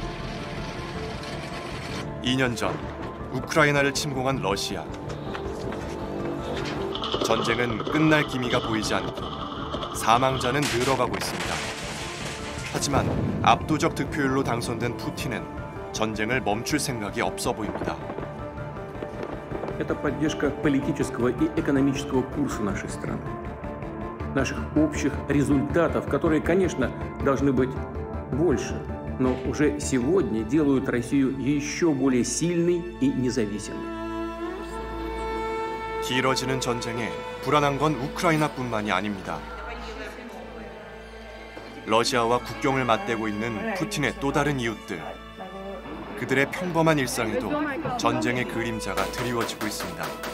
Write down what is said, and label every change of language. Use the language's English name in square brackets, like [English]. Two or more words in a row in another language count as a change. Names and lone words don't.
[Korean] 2년 전 우크라이나를 침공한 러시아. 전쟁은 끝날 기미가 보이지 않고 사망자는 늘어가고 있습니다. 하지만 압도적 득표율로 당선된 푸틴은 전쟁을 멈출 생각이 없어 보입니다. [Russian] Это поддержка политического и экономического курса нашей страны. Наших общих результатов, которые, конечно, должны быть больше, но уже сегодня делают Россию еще более сильной и независимой. [Korean] 길어지는 전쟁에 불안한 건 우크라이나뿐만이 아닙니다. 러시아와 국경을 맞대고 있는 푸틴의 또 다른 이웃들. 그들의 평범한 일상에도 전쟁의 그림자가 드리워지고 있습니다.